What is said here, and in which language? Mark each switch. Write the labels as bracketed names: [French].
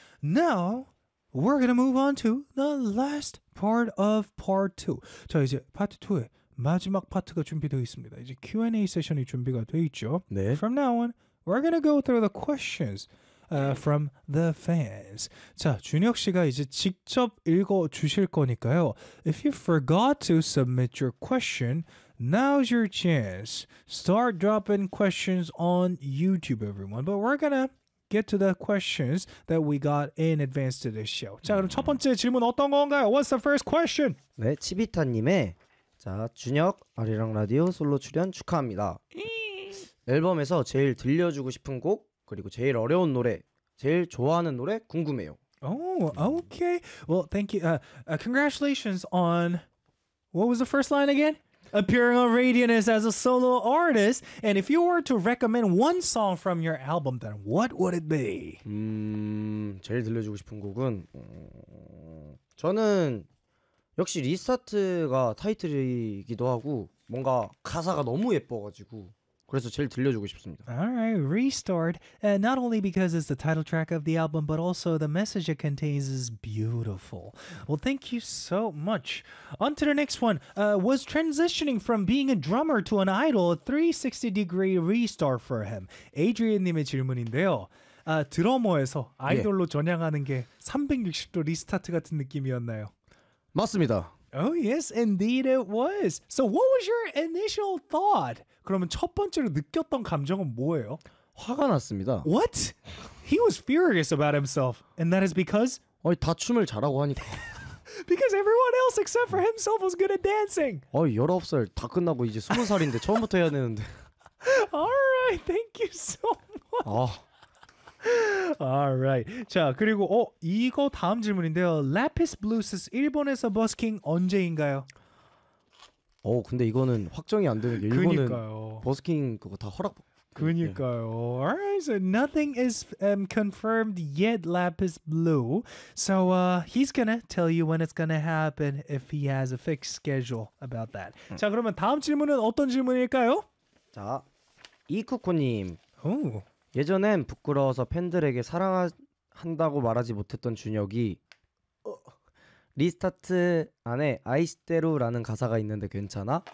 [English] Now, we're going to move on to the last part of part 2. [Korean] 자, 이제 part 2의 마지막 파트가 준비되어 있습니다. 이제 Q&A 세션이 준비가 되어 있죠. 네. [English] From now on, we're going to go through the questions from the fans. [Korean] 자, 준혁 씨가 이제 직접 읽어 주실 거니까요. [English] If you forgot to submit your question, now's your chance. Start dropping questions on YouTube, everyone. But we're gonna get to the questions that we got in advance to this show. [Korean] 자, 그럼 첫 번째 질문 어떤 건가요? [English] What's the first question? [Korean] 네, 치비타님의 자, 준혁 아리랑 라디오 솔로 출연 축하합니다. 앨범에서 제일 들려주고 싶은 곡 그리고 제일 어려운 노래, 제일 좋아하는 노래 궁금해요. [English] Oh, okay. Well, thank you. Congratulations on what was the first line again? Appearing on Radiant as a solo artist. And if you were to recommend one song from your album, then what would it be? [Korean] 제일 들려주고 싶은 곡은 저는 역시 리스타트가 타이틀이기도 하고 뭔가 가사가 너무 예뻐가지고. 그래서 제일 들려주고 싶습니다. [English] Alright, Restored. And not only because it's the title track of the album, but also the message it contains is beautiful. Well, thank you so much. On to the next one. Was transitioning from being a drummer to an idol a 360-degree restart for him? [Korean] Adrian님의 질문인데요. 드러머에서 아이돌로 예. 전향하는 게 360도 리스타트 같은 느낌이었나요? 맞습니다. [English] Oh, yes, indeed it was. So what was your initial thought? [Korean] 그러면 첫 번째로 느꼈던 감정은 뭐예요? 화가 났습니다. [English] What? He was furious about himself. And that is because? [Korean] 아니, 다 춤을 잘하고 하니까. [English] Because everyone else except for himself was good at dancing. [Korean] 아니, 19살 다 끝나고 이제 20살인데 처음부터 해야 되는데. [English] All right, thank you so much. 아. Alright. [Korean] 자, 그리고 이거 다음 질문인데요. Lapis Blues 일본에서 버스킹 언제인가요? 근데 이거는 확정이 안 되는 게 일본은 그니까요. 버스킹 그거 다 허락 그니까요. [English] Alright, so nothing is confirmed yet, Lapis Blue. So he's gonna tell you when it's gonna happen if he has a fixed schedule about that. [Korean] 자, 그러면 다음 질문은 어떤 질문일까요? 자, 이쿠코님. [English] Oh. [Korean] 예전엔 부끄러워서 팬들에게 사랑한다고 말하지 못했던 준혁이 리스타트 안에 아이시테루라는 가사가 있는데 괜찮아?